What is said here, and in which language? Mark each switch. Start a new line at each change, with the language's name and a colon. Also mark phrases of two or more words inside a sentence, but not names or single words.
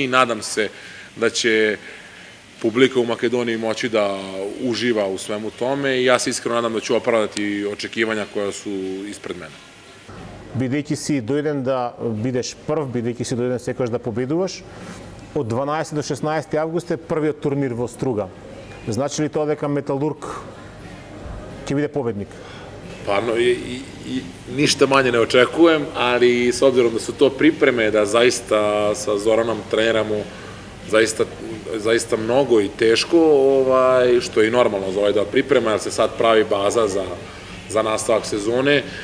Serbian: Nadam se da će publika u Makedoniji moći da uživa u svemu tome i ja se iskreno nadam da ću opravdati očekivanja koja su ispred mene.
Macedonian: Бидејќи си дојден да бидеш прв, бидејќи си дојден секогаш да победуваш, од 12 до 16 август е првиот турнир во Струга. Значи ли тоа дека Металург ќе биде победник?
Serbian: Parno, ništa manje ne očekujem, ali s obzirom da su to pripreme, da zaista sa Zoranom treniramo zaista mnogo i teško, što je i normalno za ovaj deo priprema, jer se sad pravi baza za nastavak sezone.